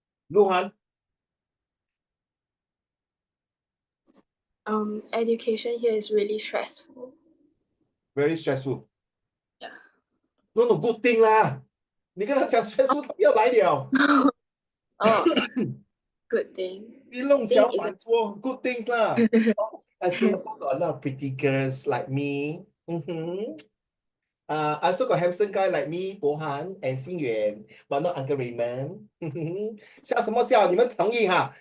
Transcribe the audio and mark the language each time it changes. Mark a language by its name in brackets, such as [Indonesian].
[English] Luhan? Education here is really stressful. Very stressful. Yeah. No, good thing lah. [Chinese] 你跟他讲 stressful， 他不要来了。 [English] Oh, good thing. [Chinese] 你弄巧反拙 [English] good things lah. Singapore got a lot of pretty girls like me. I also got handsome guy like me, Bohan and Xingyuan, but not Uncle Raymond. [Chinese] 笑什么笑？你们同意哈？